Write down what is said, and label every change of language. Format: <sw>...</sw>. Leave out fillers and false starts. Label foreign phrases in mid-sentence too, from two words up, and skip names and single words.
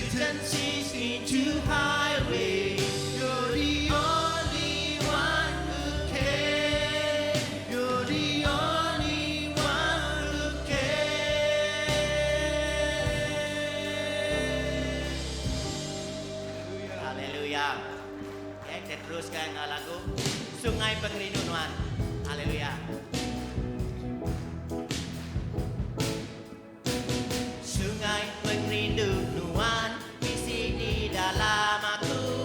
<en>and sees into highway. You're the only one who cares. You're the only one who cares.</en> <ms>Haleluya. Ya, kita teruskan lagu Sungai Pengerinduan. Haleluya. Sungai pengerinduan isi di dalam aku.</ms>